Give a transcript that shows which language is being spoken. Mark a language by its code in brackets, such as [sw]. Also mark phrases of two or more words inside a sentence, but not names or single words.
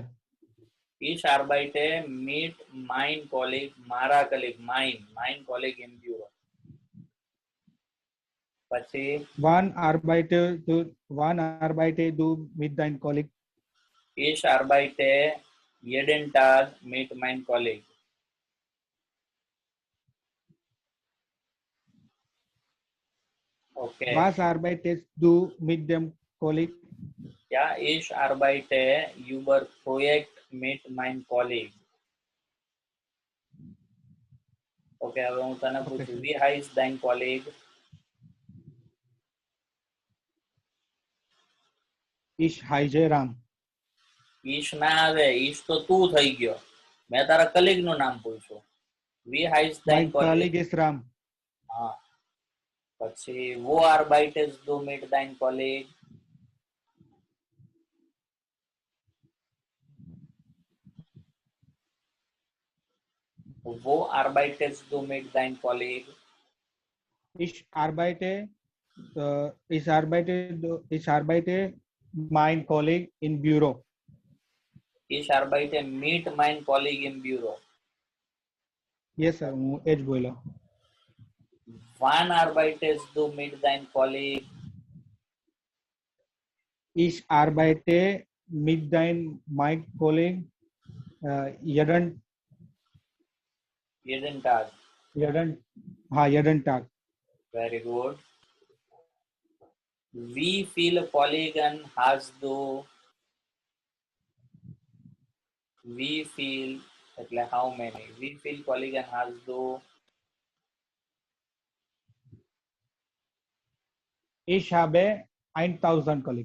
[de] ich arbeite mit mein Kollege, મારા colleague, mein Kollege in Büro. [gu] પછી [de] wann arbeite du mit dein Kollege? ich arbeite jeden Tag mit mein Kollege. [en] Okay. [de] Was arbeitest du mit dem Kollege? Ja, ich arbeite über Projekt mit mein Kollege. [gu] Okay, હવે હું તને પૂછું, [de] wie heißt dein Kollege? Ich heiße Ram. [gu] ઈશ ના આવે, ઈશ તો તું થઈ ગયો. મેં તારા કલીગ નું નામ પૂછ્યું. [de] wie heißt [en] My [de] dein Kollege? [en] colleague is Ram. [gu] હા. પછી [de] wo arbeitest du mit dein Kollege? Wo arbeitest du mit dein Kollege? Ich arbeite mein Kollege in Büro. Ich arbeite mit mein Kollege im Büro. [en] Yes sir [gu] હું એ જ બોલ્યો [de] Wann arbeitest du mit dein Kollege? Ich arbeite mit mein Kollege jeden Jeden Tag. jeden Tag. [en] Very good. [de] Wie viele Polygon hast du? Wie viel, [en] એટલે how many? [de] Wie viel Polygon hast du? Ich habe 1000 Kollegen.